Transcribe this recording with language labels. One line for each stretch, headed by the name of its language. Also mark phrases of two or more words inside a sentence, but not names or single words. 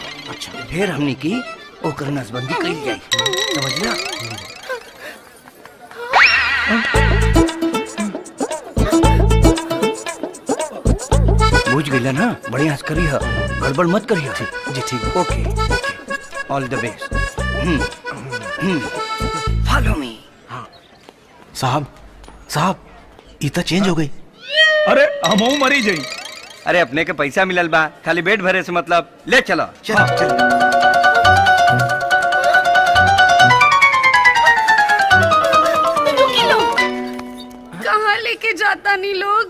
Bhojpuri: अच्छा, फिर हमनी की ओकर नसबंदी कइल जाई, समझला? बुझ गइला ना? बढ़िया से करी है, गड़बड़ मत करी है। जी ठीक,
English: Okay, all the best. Follow me.
Bhojpuri: साहब साहब ई त चेंज हो गई। अरे हमहू मरी जाई। अरे अपने के पैसा मिलल बा, खाली पेट भरे से मतलब। ले चलो चलो चलो। रुकी लोग, कहाँ लेके जाता नहीं लोग?